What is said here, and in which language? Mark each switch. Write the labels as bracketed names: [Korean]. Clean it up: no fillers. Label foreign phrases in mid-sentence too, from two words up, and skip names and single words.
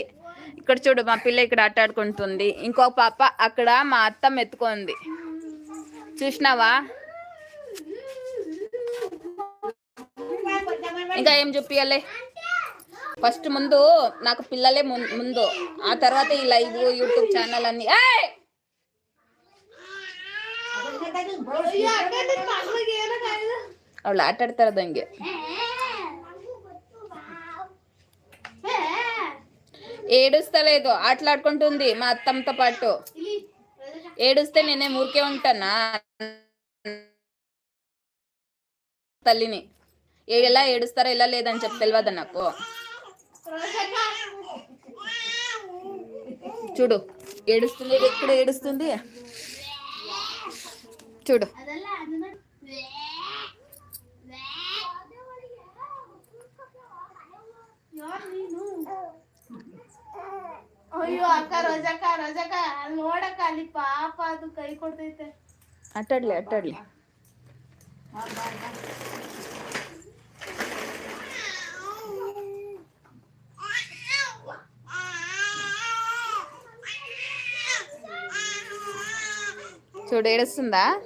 [Telugu] ఇక్కడ చూడు మా పిల్ల ఇక్కడ ఆట ఆడుకుంటుంది, ఇంకో పాప అక్కడ మా అత్తమ్మ ఎత్తుకుంది, చూసినావా? ఇంకా ఏం చూపియాలి? ఫస్ట్ ముందు నాకు పిల్లలే ముందు, ఆ తర్వాత ఈ [English] live YouTube channel [Telugu] అన్ని. [Kannada] ಅವಳು ಆಟ ಆಡ್ತಾರದು ಹಂಗೆ. [Telugu] ఏడుస్తలేదు, ఆటలాడుకుంటుంది మా అత్తమ్మతో పాటు. ఏడుస్తే నేనే ఊరికే ఉంటానా తల్లిని? ఎలా ఏడుస్తారో ఎలా లేదని చెప్పి తెలియదు నాకు. చూడు ఏడుస్తుంది, ఎక్కడ ఏడుస్తుంది చూడు. [Kannada] ಅಯ್ಯೋ ಅಕ್ಕ ರಜಕ ರಜಕ ನೋಡಕ್ಕ ಅಲ್ಲಿ ಪಾಪ ಅದು ಕೈ ಕೊಡ್ತೈತೆ. ಆಟಾಡ್ಲಿ ಆಟಾಡ್ಲಿ. [Telugu] చూడు ఏడుస్తుందా?